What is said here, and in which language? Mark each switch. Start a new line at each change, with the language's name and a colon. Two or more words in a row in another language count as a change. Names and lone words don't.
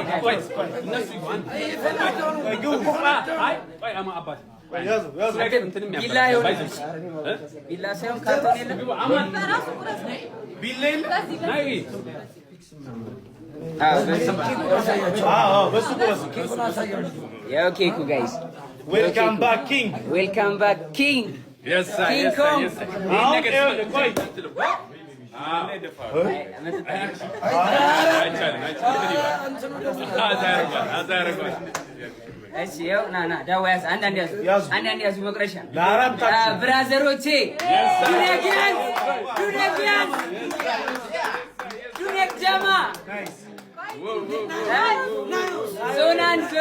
Amharic: ቢላ ሳይሆን ካርቶን የለም ቢላ ያው ኬኩ ጋይስ
English: welcome back King welcome back King Yes sir. King Yes sir. Kong. Yes sir.
Amharic: እሺ ያው ና ዳዋ ያዝ አንዳንድ ያዙ መቅረሻ ለአራታችን ብራዘሮቼ ዱነግ ጀማ ዞናን